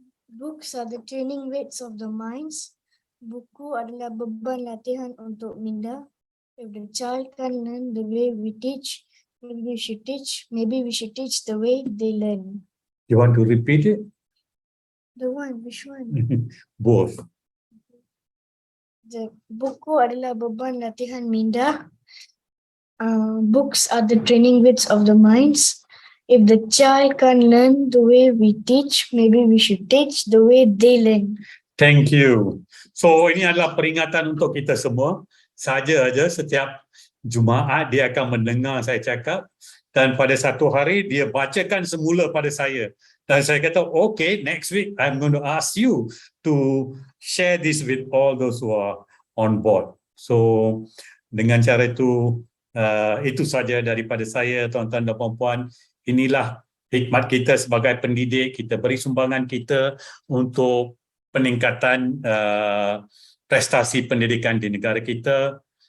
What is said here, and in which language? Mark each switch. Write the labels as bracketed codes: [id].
[en] Books are the training weights of the minds. [ms] Buku adalah beban latihan untuk minda. [en] If the child can learn the way we teach, maybe we should teach the way they learn. You want to repeat it? Which one? Both. The [ms] buku adalah beban latihan minda. [en] Books are the training weights of the minds. If the child can learn the way we teach, maybe we should teach the way they learn. Thank you. [ms] So ini adalah peringatan untuk kita semua. Saja aja setiap Jumaat dia akan mendengar saya cakap dan pada satu hari dia bacakan semula pada saya. Dan saya kata, [en] okay, next week I'm going to ask you to share this with all those who are on board. [ms] So dengan cara itu saja daripada saya, tuan-tuan dan puan-puan. Inilah hikmat kita sebagai pendidik, kita beri sumbangan kita untuk peningkatan prestasi pendidikan di negara kita.